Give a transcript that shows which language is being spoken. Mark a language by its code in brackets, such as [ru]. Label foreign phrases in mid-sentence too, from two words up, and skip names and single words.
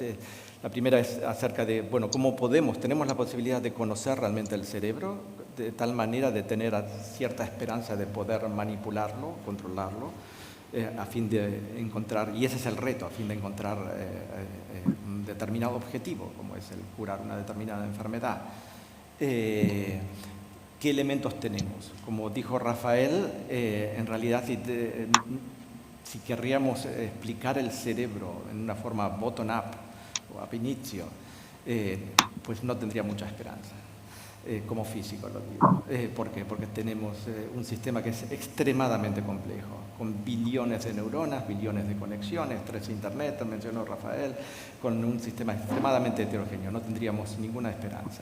[es] La primera es acerca de, bueno, cómo tenemos la posibilidad de conocer realmente el cerebro, de tal manera de tener cierta esperanza de poder manipularlo, controlarlo, a fin de encontrar, y ese es el reto, a fin de encontrar un determinado objetivo, como es el curar una determinada enfermedad. ¿Qué elementos tenemos? Como dijo Rafael, en realidad si querríamos explicar el cerebro en una forma bottom-up o [la] ab initio, [es] pues no tendría mucha esperanza, como físico lo digo. ¿Por qué? Porque tenemos un sistema que es extremadamente complejo, con billones de neuronas, billones de conexiones, 3 Internet, mencionó Rafael, con un sistema extremadamente heterogéneo, no tendríamos ninguna esperanza.